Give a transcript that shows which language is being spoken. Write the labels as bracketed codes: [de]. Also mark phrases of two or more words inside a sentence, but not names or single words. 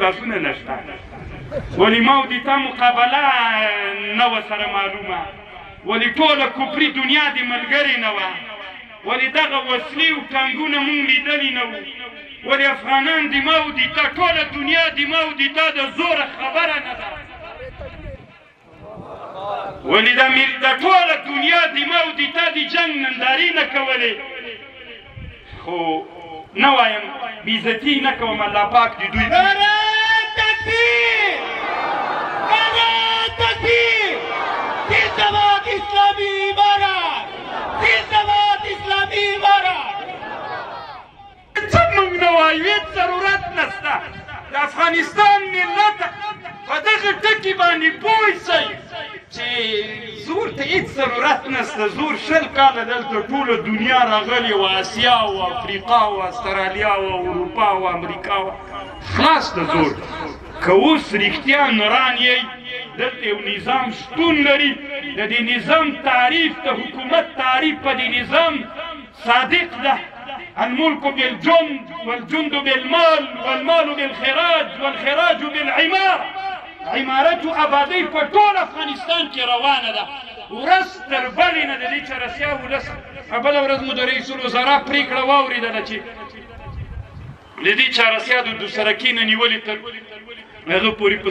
[ps] لاسونه نشته ولې ما او د تا مقابله نه وه سره معلومه ولې ټوله کفري دنیا د ملګرې نه وه ولې دغه وسلې او ټانګونه موږ لیدلي نه وو ولې افغانان د ما او د تا ټوله دنیا د ما او د تا د زوره خبره نه ده ولې د ټوله دنیا د ما او د تا د جنګ نندارې نه کولې خو نه وایم بېعزتي نه کوم الله پاک د دوی [fa] تکبیر تکبیر زنده‌باد اسلامی امارات زنده‌باد اسلامی امارات [ps] څه موږ نه وایو هېڅ ضرورت نشته د افغانستان ملت په دغه ټکي باندې پوه شئ چې زور ته هېڅ ضرورت نشته زور 20 کاله دلته ټوله دنیا راغلې وه اسیا و افریقا و استرالیا و اروپا و امریکا و خلاص د زور که اوس رښتیا نران یئ دلته یو نظام شتون لري د دې نظام تعریف د حکومت تعریف په دې نظام صادق ده [ar] الملك بالجند والجند بالمال والمال بالخراج والخراج بالعمارة [ps] عمارت و آبادی په ټول افغانستان کې روانه ده ورځ تر بلې نه د دې چرسیا ولس بله ورځ مو د رئیس الوزرا پرېکړه واورېدله چې د دې چارسیا د دوسرکي نه نیولې تر هغه پورې په